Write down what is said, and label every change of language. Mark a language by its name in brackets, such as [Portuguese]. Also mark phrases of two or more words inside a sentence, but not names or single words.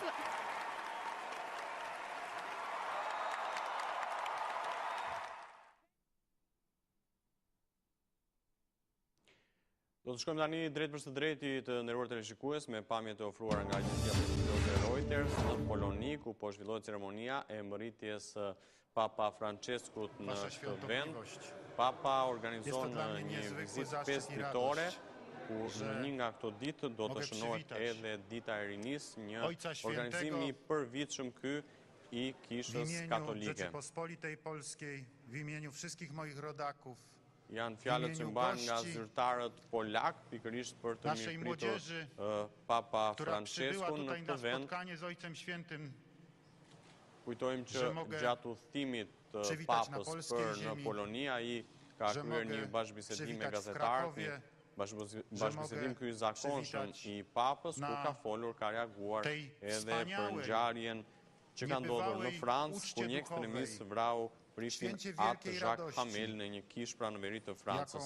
[Albanian] Do të shkojmë tani drejt për së drejti të nderuar teleshikues me pamjet e ofruara nga agjencia politike Reuters në Poloni, ku po zhvillohet ceremonia e mbërritjes Papa Franceskut në këtë vend. Papa organizon një vizitë 5 ditore, ku në një nga këto ditë do të shënohet edhe Dita e Rinisë, një organizim i përvitshëm ky i Kishës Katolike. [Polish] Rzeczypospolitej Polskiej, w imieniu wszystkich moich rodaków, [Albanian] janë fjalët që mbahen nga zyrtarët polak, pikërisht për të mirëpritur Papa Franceskun në këtë vend. Kujtojmë që gjatë udhëtimit të Papës në Poloni, ai ka kryer një bashkëbisedim me gazetarët, një bashkëbisedim ky i zakonshëm i Papës, ku ka folur, ka reaguar edhe për ngjarjen që ka ndodhur në Francë, ku një ekstremist vrau prishtin atë Jacques Hamel në një kishë pranëverit të Francës.